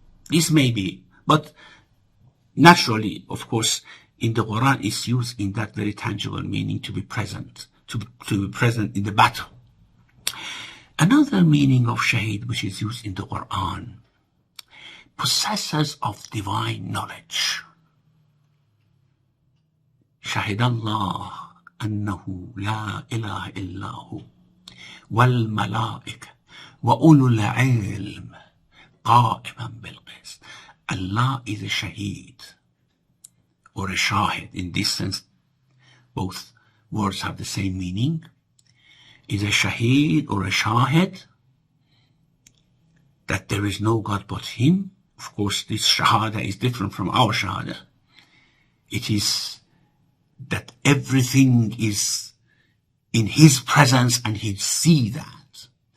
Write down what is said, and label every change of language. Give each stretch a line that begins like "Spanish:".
English: This may be, but naturally, of course, in the Quran is used in that very tangible meaning, to be present, to be present in the battle. Another meaning of shaheed which is used in the Quran, possessors of divine knowledge.
Arabic: شهد الله أنه لا إله إلا هو والملائكة وأولو العلم قائما بالقسط.
English: Allah is a shaheed or a shahid. In this sense, both words have the same meaning. Is a shaheed or a shahid that there is no God but him. Of course, this shahada is different from our shahada. It is that everything is in his presence and he sees that.